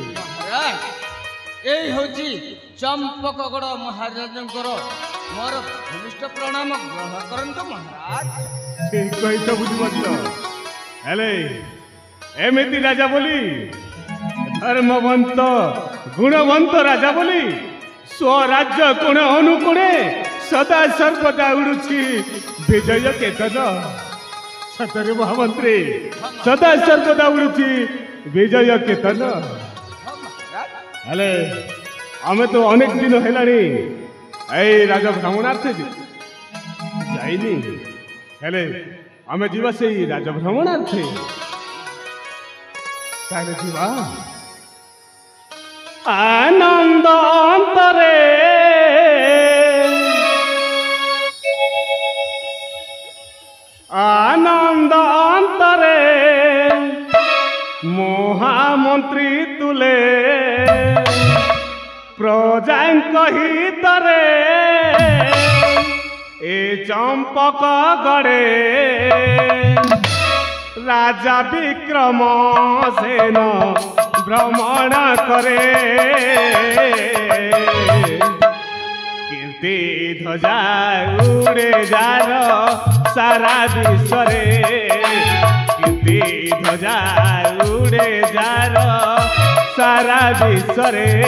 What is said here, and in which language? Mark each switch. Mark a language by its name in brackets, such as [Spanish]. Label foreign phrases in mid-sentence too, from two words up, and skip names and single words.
[Odia] ମହାରାଜ ଯହି ହୋଚି ଚମ୍ପକଗଡ଼ ମହାରାଜଙ୍କର ମୋର ଭୂମିଷ୍ଠ ପ୍ରଣାମ ଗ୍ରହଣ କରନ୍ତୁ ମହାରାଜ। ଠିକ କହି ବୁଝିମତ ହେଲେ ଏମିତି ରାଜା ବୋଲି ଧର୍ମବନ୍ତ ଗୁଣବନ୍ତ ରାଜା ବୋଲି ସ୍ୱରାଜ୍ୟ କୋଣ ଅନୁକୋଣେ ସଦା ସର୍ବଦା ଉଡ଼ୁଛି ବିଜୟ କେତନ। ସତରେ ମହାମନ୍ତ୍ରୀ ସଦା ସର୍ବଦା ଉଡ଼ୁଛି ବିଜୟ କେତନ। ହେଲେ ଆମେ ତୋ ଅନେକ ଦିନ ହେଲାନି ଏ ରାଜା ଭ୍ରମଣାର୍ଥେ ଯାଇନି ହେଲେ ଆମେ ଜୀବା ସେ ରାଜା ଭ୍ରମଣାର୍ଥେ ତାଲେ ଜୀବା ଆନନ୍ଦ ଅନ୍ତରେ ଆନନ୍ଦ ଅନ୍ତରେ ମହାମନ୍ତ୍ରୀ ତୁଲେ ପ୍ରଜାଙ୍କ ହିତରେ ଏ ଚମ୍ପକ ଗଡ଼େ ରାଜା ବିକ୍ରମ ସେନ ଭ୍ରମଣ କରେ କୀର୍ତ୍ତି ଧ୍ୱଜା ଉଡ଼େ ଯାର ସାରା ବିଶ୍ୱରେ କୀର୍ତ୍ତି ଧ୍ୱଜା ଉଡ଼େ ଯାର ସାରା ବିଶ୍ୱରେ।